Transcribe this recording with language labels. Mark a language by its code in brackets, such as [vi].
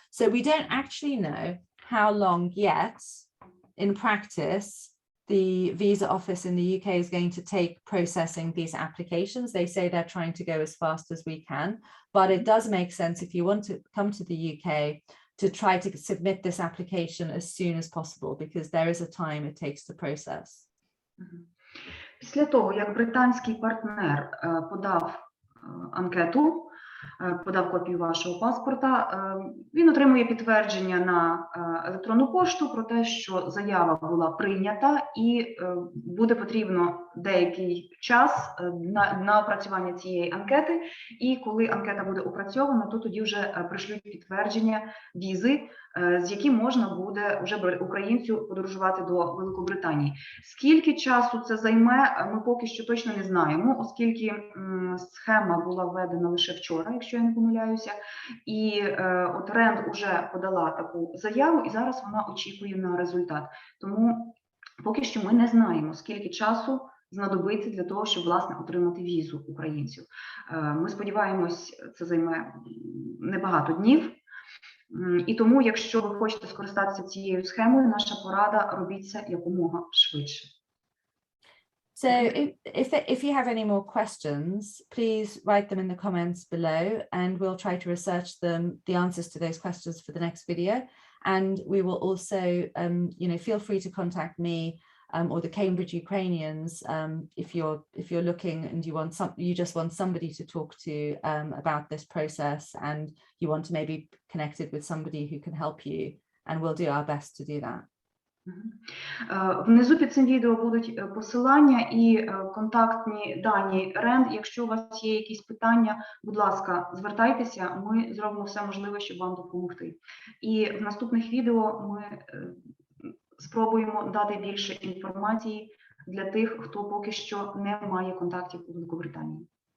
[en] So we don't actually know how long yet, in practice, the visa office in the UK is going to take processing these applications. They say they're trying to go as fast as we can, but it does make sense if you want to come to the UK to try to submit this application as soon as possible, because there is a time it takes to process. [uk] Після того, як британський партнер подав анкету, подав копію вашого паспорта, він отримує підтвердження на електронну пошту про те, що заява була прийнята і буде потрібно деякий час на опрацювання цієї анкети. І коли анкета буде опрацьована, то тоді вже пришлють підтвердження візи, з яким можна буде вже українцю подорожувати до Великобританії. Скільки часу це займе, ми поки що точно не знаємо, оскільки схема була введена лише вчора, якщо я не помиляюся, і от РЕН вже подала таку заяву, і зараз вона очікує на результат. Тому поки що ми не знаємо, скільки часу знадобиться для того, щоб, власне, отримати візу українців. Ми сподіваємось, це займе небагато днів. І тому, якщо ви хочете скористатися цією схемою, наша порада – робіть це якомога швидше. [en] So if you have any more questions, please write them in the comments below and we'll try to research the answers to those questions for the next video. And we will also, feel free to contact me or the Cambridge Ukrainians if you're looking and you just want somebody to talk to about this process and you want to maybe connect it with somebody who can help you, and we'll do our best to do that. [uk] Внизу під цим відео будуть посилання і контактні дані РЕН. Якщо у вас є якісь питання, будь ласка, звертайтеся, ми зробимо все можливе, щоб вам допомогти. І в наступних відео ми спробуємо дати більше інформації для тих, хто поки що не має контактів у Великобританії.